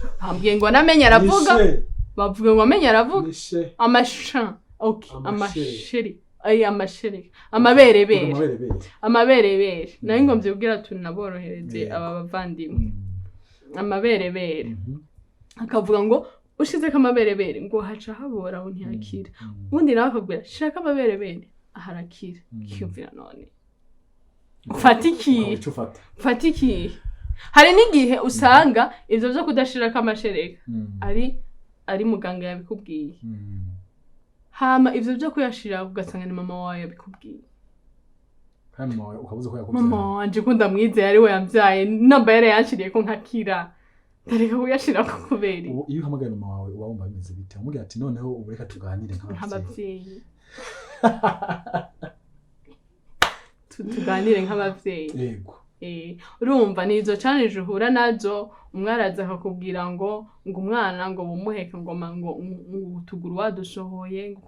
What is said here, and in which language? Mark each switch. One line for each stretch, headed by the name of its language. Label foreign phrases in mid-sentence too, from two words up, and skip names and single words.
Rundi: ambwiye ngo namenye aravuga bavuga ngo amenye aravuga amasha amasheri amaberebere nayo ngo mvyubwira tunaborohereze aba bavandimwe amaberebere akavuga ngo ushizeko amaberebere ngo haca habora aho ntiyakira ubundi nawe akabwira shaka amaberebere aharakira kiyumvira none fatiki hari n'igihe usanga ivyo vyo kudashirako amashereka ari muganga yabikubwiye hama ivyo byo kuyashira ugasanga ni mama wawe yabikubwiye kandi mama wawe ukabuze ko yakubwiye mama wanje ko ndamwizeye ari we yamvyaye namba yare yanshiriye ko nkakira ndareka kuyashira ko kubera iyo uhamagaye mama wawe uba wumva bimeze bite umubwira ati noneho ubu reka tuganire nk'abavyeyi tuganire nk'abavyeyi yego urumva nizo challenge uhura nazo umwaraza akakubwira ngo umwana ngo bumuheka ngo utuguru wadusohoye ngo